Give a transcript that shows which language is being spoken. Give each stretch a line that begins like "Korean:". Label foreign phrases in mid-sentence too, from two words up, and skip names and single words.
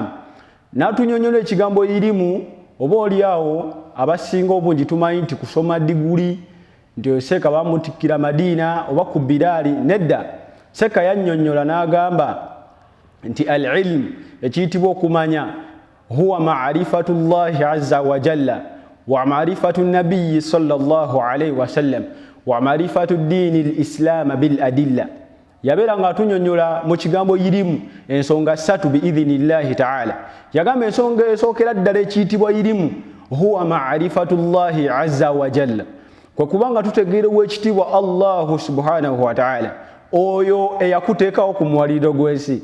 Ganda: N'atunyonyola ekigambo irimu, oba oliawo abasinga obungi tumanyi nti kusoma diguli, nti Seeka bamutikkira Madiina oba ku Bilaali. Nedda, Seeka yannyonnyola n'agamba nti al-ilm, ekiyitibwa okumanya,
Arabic: هو معرفة الله عز وجل ومعرفة النبي صلى الله عليه وسلم ومعرفة الدين الإسلام بالأدلة.
Ganda: Yabeera nga atunyonnyola mu kigambo irimu ensonga 3
Arabic: بإذن الله تعالى.
Ganda: Yagamba ensonga esookera ddala ekiyitibwa irimu,
Arabic: هو معرفة الله عز وجل,
Ganda: kwe kubanga tutegeera ow'ekitiibwa
Arabic: الله سبحانه وتعالى,
Ganda: oyo eyakuteekawo ku mwaliriro gw'ensi.